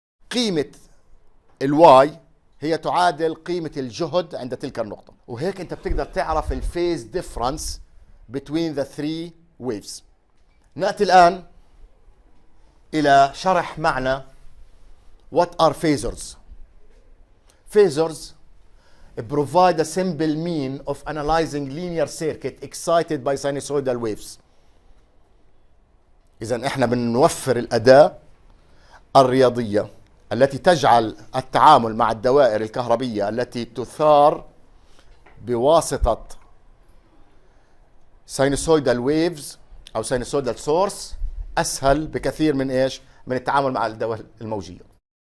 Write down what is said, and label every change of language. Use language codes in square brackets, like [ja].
[ar] قيمة الواي هي تعادل قيمة الجهد عند تلك النقطة، وهيك أنت بتقدر تعرف الفيز ديفرنس [en] between the three waves. [ar] نأتي الآن إلى شرح معنى [en] what are phasors. Phasors provide a simple mean of analyzing linear circuit excited by sinusoidal waves. [ar] إذن إحنا بنوفر الأداة الرياضية التي تجعل التعامل مع الدوائر الكهربية التي تثار بواسطة [en] sinusoidal waves [ar] أو [en] sinusoidal source [ar] أسهل بكثير من إيش؟ من التعامل مع الدوائر الموجية.